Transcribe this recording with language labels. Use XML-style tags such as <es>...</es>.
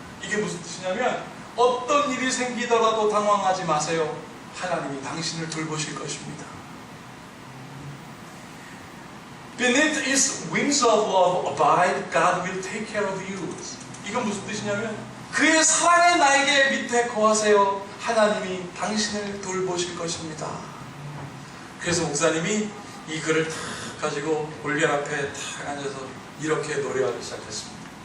<ko>이게 무슨 뜻이냐면 어떤 일이 생기더라도 당황하지 마세요. 하나님이 당신을 돌보실 것입니다.</ko> <en>Beneath its wings of love abide, God will take care of you.</en> <ko>이건 무슨 뜻이냐면 그의 사랑의 날개 밑에 거하세요. 하나님이 당신을 돌보실 것입니다. 그래서 목사님이 이 글을 탁 가지고 올리안 앞에 탁 앉아서 이렇게 노래하기 시작했습니다.</ko>